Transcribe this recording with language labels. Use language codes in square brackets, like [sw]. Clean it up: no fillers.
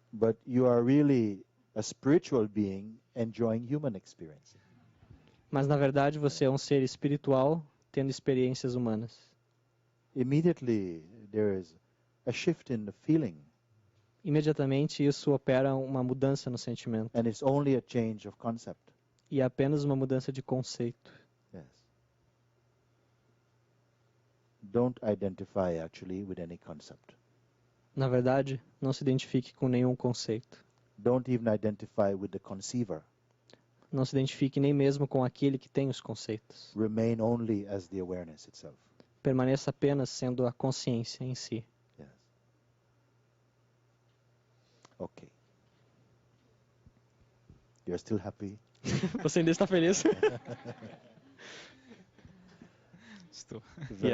[en] But you are really a spiritual being enjoying human experiences. [pt] mas na verdade você é um ser espiritual tendo experiências humanas. [en] Immediately there is a shift in the feeling, [pt] Imediatamente isso opera uma mudança no sentimento, [en] and it's only a change of concept. [pt] e é apenas uma mudança de conceito. [en] Yes. Don't identify actually with any concept. [pt] Na verdade, não se identifique com nenhum conceito. [en] Don't even identify with the conceiver. [pt] Não se identifique nem mesmo com aquele que tem os conceitos. [en] Remain only as the awareness itself. [pt] Permaneça apenas sendo a consciência em si. [en] Yes. Okay. You're still happy? [pt] Você ainda está feliz? Estou. [en] Very